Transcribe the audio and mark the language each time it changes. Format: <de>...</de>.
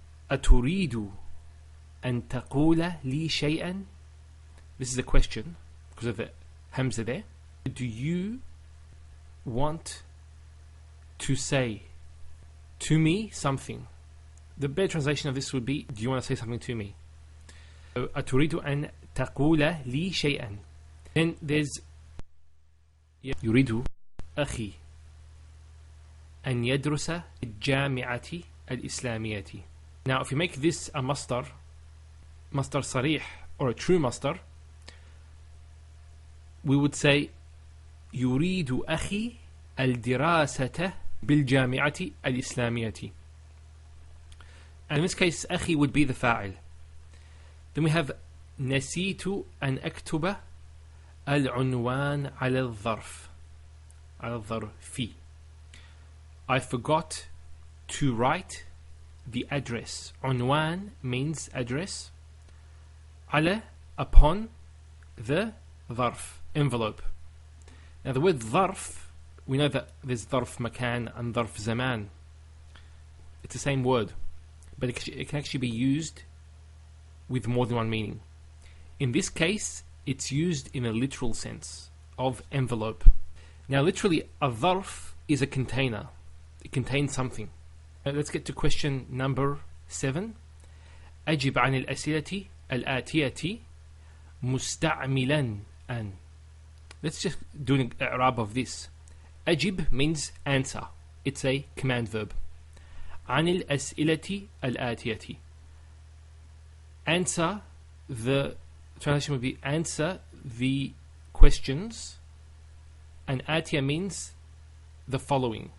<ar>أتريد أن تقول لي شيئا?</ar> <en>This is a question because of the hamza there. Do you want to say to me something? The better translation of this would be, do you want to say something to me?</en> <ar>أتريد أن تقول لي شيئا.</ar> <en>Then there's</en> <ar>يريد أخي أن يدرس الجامعة الإسلامية.</ar> <en>Now if you make this a mastar صريح, or a true mastar, we would say</en> <ar>يريد أخي الدراسة بالجامعة الإسلامية.</ar> <en>And in this case, أخي would be the فاعل. Then we have</en> <ar>نسيت أن أكتب العنوان على الظرف. على الظرف.</ar> <en>I forgot to write the address. عنوان means address. على, upon, the ظرف, envelope. Now the word ظرف, we know that there's ظرف مكان and ظرف زمان. It's the same word, but it can actually be used with more than one meaning. In this case, it's used in a literal sense of envelope. Now literally, a ظرف is a container. It contains something. Let's get to question number 7.</en> <ar>أجب عن الأسئلة الآتية مستعملا أن.</ar> <en>Let's just do an i'rab of this. أجب means answer. It's a command verb.</en> <ar>عن الأسئلة الآتية.</ar> <en>Answer, the translation would be answer the questions, and آتية means the following.</en>